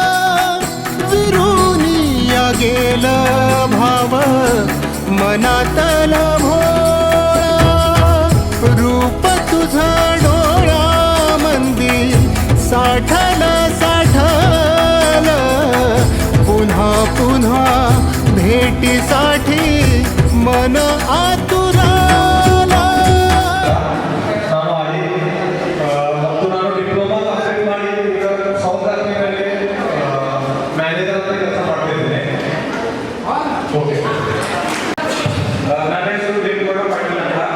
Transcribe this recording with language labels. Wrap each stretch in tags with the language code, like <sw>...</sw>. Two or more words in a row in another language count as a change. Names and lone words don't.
<mr>विरुनिया गेलं भाव मनातलं भोळं, रूप तुझं डोळ्यामंदी साठलं साठलं, पुन्हा पुन्हा भेटीसाठी मन आतुरलं.</mr> <kn>ನಾನು ಅಲ್ಲಿ ಮತ್ತು ನಾನು ಡಿಪ್ಲೊಮಾ ಕಂಪ್ಲೀಟ್ ಮಾಡಿ ಈಗ ಸೌತ್ ಆಫ್ರಿಕಾದಲ್ಲಿ ಮ್ಯಾನೇಜರ್ ಅಂತ ಕೆಲಸ ಮಾಡ್ತಿದ್ದೇನೆ. ಓಕೆ, ನನ್ನ ಹೆಸರು ದೇವೇಗೌಡ ಪಾಟೀಲ್ ಅಂತ.</kn>